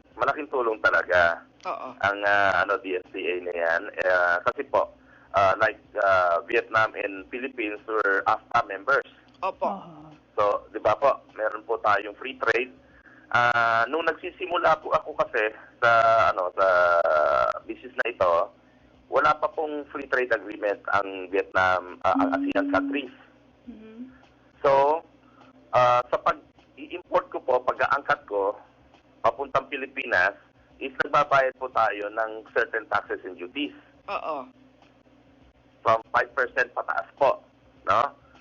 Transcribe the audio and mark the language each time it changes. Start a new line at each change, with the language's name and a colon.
Filipino: Malaking tulong talaga ang DFTA na yan. Kasi po,
English: like Vietnam and Philippines were AFTA members.
Filipino: Opo. So, di ba po, meron po tayong free trade. Nung nagsisimula po ako kasi sa business na ito, wala pa pong free trade agreement ang Vietnam, ang ASEAN countries. So, sa pag-i-import ko po, pag-aangkat ko, papuntang Pilipinas, is nagbabayad po tayo ng
English: certain taxes and duties.
Filipino: From 5% pataas po, no?